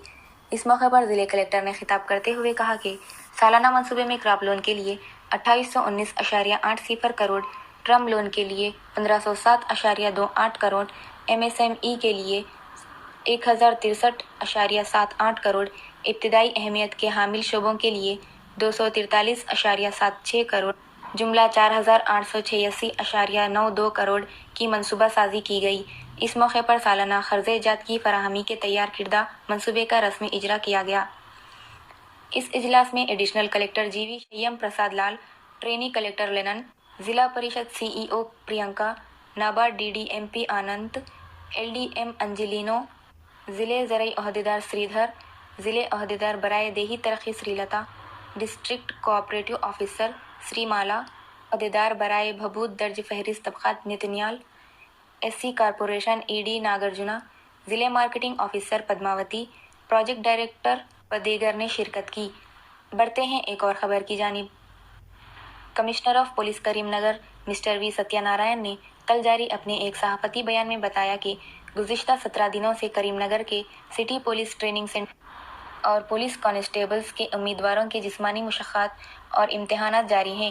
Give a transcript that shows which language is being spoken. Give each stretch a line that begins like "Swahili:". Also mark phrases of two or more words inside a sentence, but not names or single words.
Urdu: اس موقع پر ضلع کلکٹر نے خطاب کرتے ہوئے کہا کہ سالانہ منصوبے میں
English: crop loan
Urdu: کے لیے 2819.80 کروڑ،
English: term loan
Urdu: کے لیے 1507.28 کروڑ، ایم ایس ایم ای کے لیے 1063.78 کروڑ، ابتدائی اہمیت کے حامل شعبوں کے لیے 243.76 کروڑ، جملہ 4886.92 کروڑ کی منصوبہ سازی کی گئی۔ اس موقع پر سالانہ قرضہ جات کی فراہمی کے تیار کردہ منصوبے کا رسمی اجرا کیا گیا۔ اس اجلاس میں
English: Additional Collector
Urdu: جی وی شیم پرساد لال،
English: Trainee Collector
Urdu: لینن، ضلع پریشد سی ای او پرینکا، نابارڈ ڈی ڈی ایم پی آنند، ایل ڈی ایم انجلینو، ضلع زرعی عہدیدار سری دھر، ضلع عہدیدار برائے دیہی ترقی سری لتا،
English: District Cooperative Officer
Urdu: سری مالا، عہدیدار برائے بہبود درج فہرست طبقات نتنیال،
English: SC Corporation ED
Urdu: ناگرجنا، ضلع
English: Marketing Officer
Urdu: پدماوتی،
English: Project Director
Urdu: و دیگر نے شرکت کی۔ بڑھتے ہیں ایک اور خبر کی جانب۔
English: Commissioner of Police
Urdu: کریم نگر مسٹر وی ستیہ نارائن نے کل جاری اپنے ایک صحافتی بیان میں بتایا کہ گزشتہ 17 دنوں سے کریم نگر کے
English: City Police Training Centre
Urdu: اور
English: police constables
Urdu: کے امیدواروں کے جسمانی مشقات اور امتحانات جاری ہیں۔